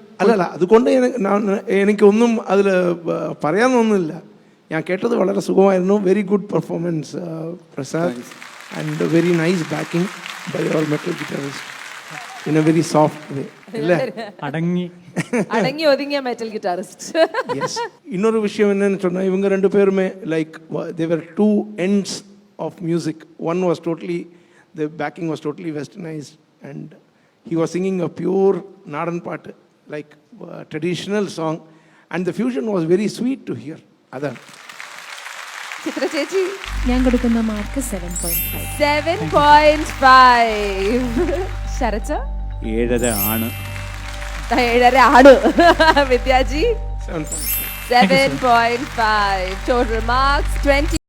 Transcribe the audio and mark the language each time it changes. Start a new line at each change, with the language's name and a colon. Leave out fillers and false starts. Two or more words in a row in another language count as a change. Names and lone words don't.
Malayalam: അല്ലല്ല, അതുകൊണ്ട് എനിക്കൊന്നും അതിൽ പറയാനൊന്നുമില്ല. ഞാൻ കേട്ടത് വളരെ സുഖമായിരുന്നു.
English: Very good performance Prasad, and very nice backing by your metal guitarist in a very soft way.
Malayalam: അല്ലേ? അടങ്ങി ഒതുങ്ങിയ
English: metal guitarist.
Tamil: இன்னொரு விஷயம் என்னன்னு சொன்னா, இவங்க ரெண்டு பேருமே லைக்
English: they were two ends of music. One was totally, the backing was totally westernized, and he was singing a pure Nadan part, like traditional song, and the fusion was very sweet to hear. Adan
Malayalam: ചിത്ര ചേച്ചി. ഞാൻ കൊടുക്കുന്ന മാർക്ക് 7.5. 7.5. ശരച്ച 7.5 ആണ്. 7.5 ആണ്. വിദ്യാജി 7.5. 7.5.
English: Total marks 20.